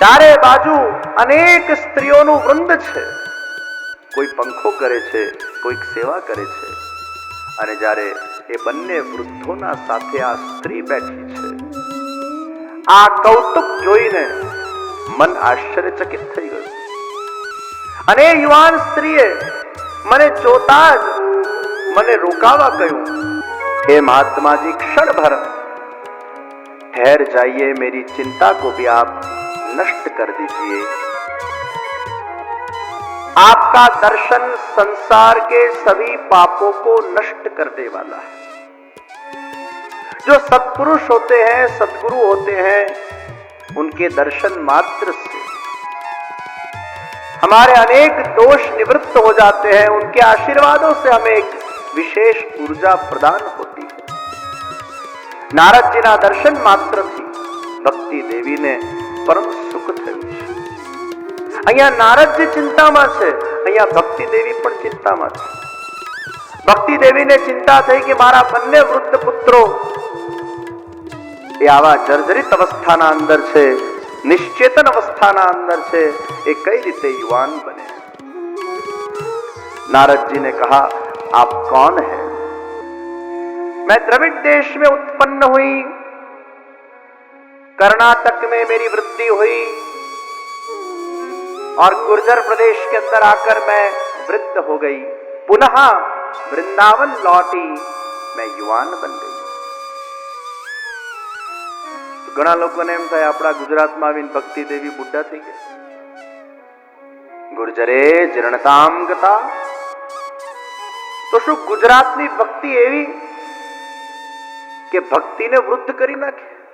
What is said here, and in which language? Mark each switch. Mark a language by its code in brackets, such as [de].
[gu] ચારે બાજુ અનેક સ્ત્રીઓનું વૃંદ છે, કોઈ પંખો કરે છે, કોઈક સેવા કરે છે। અને જ્યારે એ બંને વૃદ્ધોના સાથે આ સ્ત્રી બેઠી છે, આ કૌતુક જોઈને મન આશ્ચર્યચકિત થઈ ગયું। અને યુવાન સ્ત્રીએ મને જોતા જ મને રોકાવા કહ્યું, [hi] हे महात्मा जी, क्षण भर ठहर जाइए, मेरी चिंता को भी आप नष्ट कर दीजिए। आपका दर्शन संसार के सभी पापों को नष्ट करने वाला है। जो सत्पुरुष होते हैं, सद्गुरु होते हैं, उनके दर्शन मात्र से हमारे अनेक दोष निवृत्त हो जाते हैं। उनके आशीर्वादों से हमें एक विशेष ऊर्जा प्रदान होती है। [gu] नारद जी ना दर्शन मात्र थी भक्ति देवी ने परम सुख થયું છે। અહીંયા નારદજી ચિંતામાં છે, અહીંયા ભક્તિ દેવી પણ ચિંતામાં છે। ભક્તિ દેવીને ચિંતા થઈ કે મારા બંને વૃદ્ધ પુત્રો એ આવા જર્જરિત અવસ્થાના અંદર છે, નિશ્ચેતન અવસ્થાના અંદર છે, એ કઈ રીતે યુવાન બને। [hi] नारद जी ने कहा, आप कौन हैं? मैं द्रविड़ देश में उत्पन्न हुई, कर्नाटक में मेरी वृद्धि हुई और गुर्जर प्रदेश के अंदर आकर मैं वृद्ध हो गई, पुनः वृंदावन लौटी, मैं युवान बन गई। [gu] तो घણા લોકોને એમ થાય આપણા ગુજરાતમાં આવીને ભક્તિ દેવી બુઢા થઈ ગયા। ગુર્જરે જીર્ણતામ ગતા। તો શું ગુજરાતની ભક્તિ એવી કે ભક્તિને વૃદ્ધ કરી નાખે?